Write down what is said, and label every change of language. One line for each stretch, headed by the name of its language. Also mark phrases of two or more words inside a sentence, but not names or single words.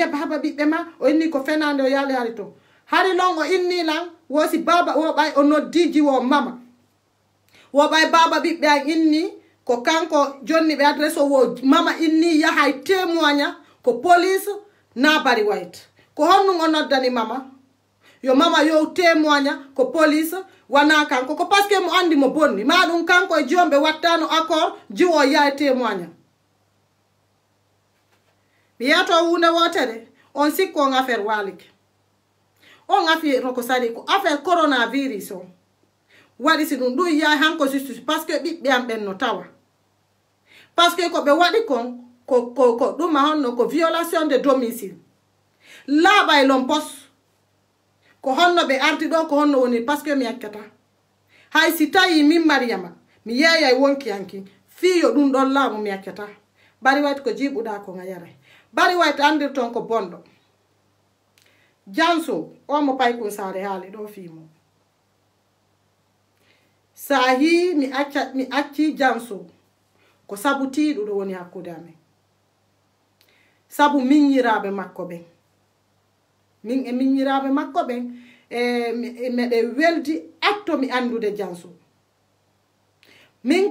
Fula: baba ɓiɓɓe ma o inni ko fenande o yaali hari to hari lon o inni lan wosi baba wo ɓay o noddiji wo mama wo ɓay baba ɓiɓɓe an inni ko kanko jonni ɓe adresse o wo mama inni yahay témoigna ko police na Barry White ko honnum o noddani mama yo mama yo témoigna ko police wana kanko ko
French: parce que
Fula: mo andi mo bonni ma ɗum kanko e jomɓe wattano accord jiwo yahay témoigna mi yato hunde wotere on sikko on affaire walike on affaire ko sari ko affaire coronavirus on waɗi si ɗum ɗum yahay hanko
French: justice par ce que
Fula: ɓiɓɓe am ɓen no tawa
French: par ce que
Fula: ko ɓe waɗi kon ko ɗuma honno ko
French: violation de domicile
Fula: laaɓa e lon pos ko honno ɓe ardi ɗo ko honno woni
French: par ce que
Fula: mi yakkata hay si tawi min Mariama mi yeeyay wonki hanki fiyo ɗum ɗon laamu mi yakkata Barry White ko jiiɓuɗa ko nga yaray Barry White andir ton ko bonɗo janso o mo pay kun saare haali ɗo fimo sahi mi acci janso ko sabu tiiɗuɗo woni hakkude amen sabu miññiraaɓe makko ɓen min e miññiraaɓe makko ɓen meɗe weldi attomi andude janso min